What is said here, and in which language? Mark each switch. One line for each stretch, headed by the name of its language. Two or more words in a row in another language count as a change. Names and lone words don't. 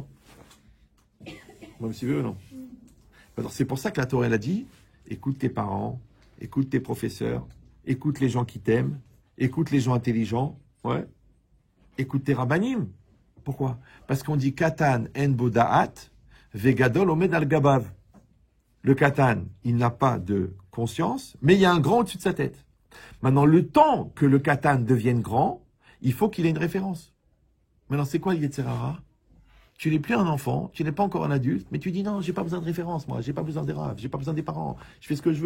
French: Vous me suivez ou non? Alors, c'est pour ça que la Torah, elle a dit, écoute tes parents, écoute tes professeurs, écoute les gens qui t'aiment, écoute les gens intelligents, ouais. Écoute tes rabbanim. Pourquoi? Parce qu'on dit
Hebrew: קטן אין בו דעת, וגדול עומד על גביו.
French: Le Katan, il n'a pas de conscience, mais il y a un grand au-dessus de sa tête. Maintenant, le temps que le Katan devienne grand, il faut qu'il ait une référence. Maintenant, c'est quoi le
Hebrew: יצר הרע?
French: Tu n'es plus un enfant, tu n'es pas encore un adulte, mais tu dis non, j'ai pas besoin de référence, moi, j'ai pas besoin des raves, j'ai pas besoin des parents, je fais ce que je veux.